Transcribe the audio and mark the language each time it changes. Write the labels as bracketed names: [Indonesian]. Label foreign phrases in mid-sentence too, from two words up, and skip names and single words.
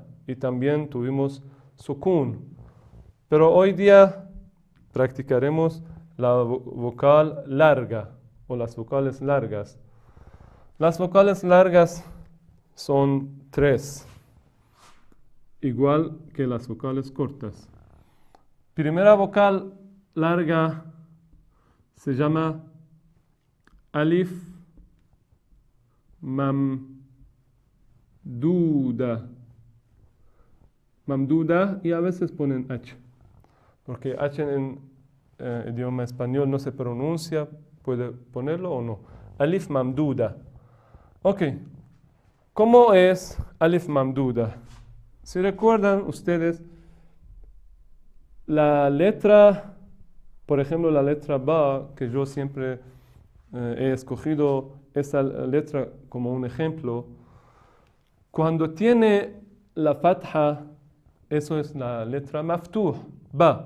[Spanish] Y también tuvimos sukun. Pero hoy día practicaremos la vocal larga o las vocales largas. Las vocales largas son 3, igual que las vocales cortas. Primera vocal larga se llama [Arabic] ألف ممدودة. [Spanish] Mamduda, y a veces ponen H, porque H en idioma español no se pronuncia. ¿Puede ponerlo o no? [Arabic] ألف ممدودة. [Spanish] Ok, ¿cómo es [Arabic] ألف ممدودة? [Spanish] Si recuerdan ustedes, la letra, por ejemplo, la letra ba, que yo siempre he escogido esa letra como un ejemplo, cuando tiene la fatha, eso es la letra maftuh, ba.